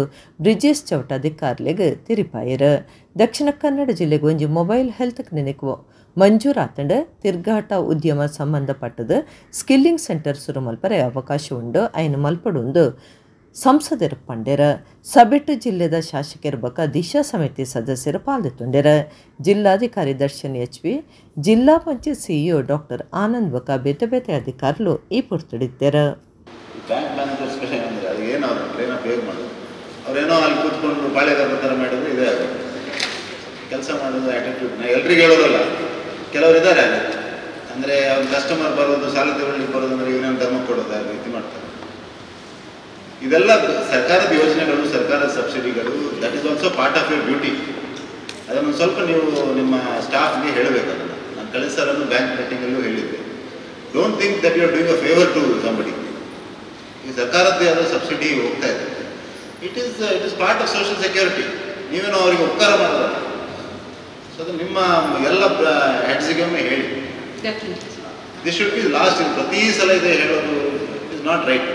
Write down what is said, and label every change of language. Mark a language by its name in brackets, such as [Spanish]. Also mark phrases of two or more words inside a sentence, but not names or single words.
[Tulu] ಬ್ರಿಜೇಶ್ ಚೌಟ ಅಧಿಕಾರಿಲೆಗೆ ತಿರಿಪಾಯರ ದಕ್ಷಿಣ ಕನ್ನಡ ಜಿಲ್ಲೆಗೆ ಒಂಜಿ [English] mobile health clinic [Tulu] ಮಂಜೂರಾತಂಡ ತಿರ್ಗಾಟ ಉದ್ಯಮ ಸಂಬಂಧಪಟ್ಟದ [English] skilling centre [Tulu] ಸುರು ಮಲ್ಪರೆ ಅವಕಾಶ ಉಂಡು ಐನು ಮಲ್ಪಡುಂದು ಸಂಸದರು ಪಂಡೆರ ಸಬೆಟ್ಟು ಜಿಲ್ಲೆದ ಶಾಸಕರ ಬಕ ದಿಶಾ ಸಮಿತಿ ಸದಸ್ಯರು ಪಾಲ್ಗೊಂಡರ ಜಿಲ್ಲಾಧಿಕಾರಿ ದರ್ಶನ್ ಎಚ್.ವಿ ಜಿಲ್ಲಾ ಪಂಚಾಯತ್ ಸಿಇಒ ಡಾಕ್ಟರ್ ಆನಂದ್ ಬಕ ಬೇತೆ ಬೇತೆ ಅಧಿಕಾರುಲು ಈ ಪುರ್ತುಡಿದ್ದಾರೆ. [English] bank manager special [Kannada] ಅಂದರೆ ಅದು ಏನು ಅವರು ಟ್ರೈನಪ್ ಹೇಗೆ ಮಾಡೋದು ಅವರೇನೋ ಅಲ್ಲಿ ಕೂತ್ಕೊಂಡು ಬಾಳೆಗಾರ ಥರ ಮಾಡಿದ್ರೆ ಇದೇ ಆಗುತ್ತೆ ಕೆಲಸ ಮಾಡೋದು ಆ್ಯಟಿಟ್ಯೂಡ್ನ ಎಲ್ರಿಗೂ ಹೇಳೋರಲ್ಲ ಕೆಲವರು ಇದ್ದಾರೆ ಅಂದರೆ ಅವ್ರ ಕಸ್ಟಮರ್ ಬರೋದು ಸಾಲ ತಗೊಳ್ಳಿಕ್ಕೆ ಬರೋದು ಅಂದರೆ ಇವನೇನು ಧರ್ಮ ಕೊಡೋದು ಆ ರೀತಿ ಮಾಡ್ತಾರೆ. ಇದೆಲ್ಲ ಸರ್ಕಾರದ ಯೋಜನೆಗಳು ಸರ್ಕಾರದ ಸಬ್ಸಿಡಿಗಳು [English] that is also part of your duty. [Kannada] ಅದನ್ನು ಸ್ವಲ್ಪ ನೀವು ನಿಮ್ಮ ಸ್ಟಾಫ್ಗೆ ಹೇಳಬೇಕು. ಅದನ್ನು ನಾನು ಕಳಿಸರನ್ನು [English] bank meeting [Kannada] ಹೇಳಿದ್ದೆ. [English] don't think that you are doing a favour to somebody. [Kannada] ಈ ಸರ್ಕಾರದ್ದೇ ಆದ ಸಬ್ಸಿಡಿ ಹೋಗ್ತಾ ಇದೆ. [English] it is part of social security. [Kannada] ನೀವೇನೋ ಅವರಿಗೆ ಉಪಕಾರ ಮಾಡೋದಲ್ಲ. ಸೊ ಅದು ನಿಮ್ಮ ಎಲ್ಲ ಹೆಡ್ಸಿಗೆ ಒಮ್ಮೆ ಹೇಳಿ. [English] this should be last. [Kannada] ಪ್ರತಿ ಸಲ ಇದೆ ಹೇಳೋದು [English] it is not right.